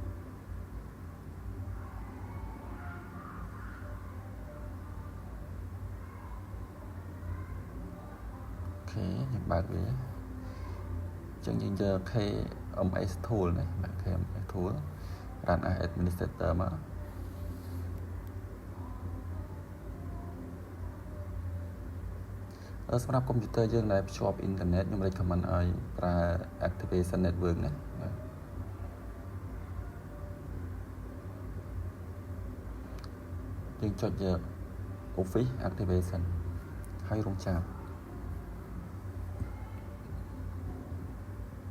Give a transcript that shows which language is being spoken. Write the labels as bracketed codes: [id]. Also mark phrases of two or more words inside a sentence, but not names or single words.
[km] អូខេយើងបើកវាអញ្ចឹងយើងយក KMS tool ណាបាទ [en] KMS tool run as administrator [km] មក សម្រាប់កុំព្យូទ័រយើងដែលភ្ជាប់អ៊ីនធឺណិតខ្ញុំ recommend ឲ្យប្រើ [en] activation network [km] ណាយើងចុច [en] Office activation [km] ហើយរងចាំ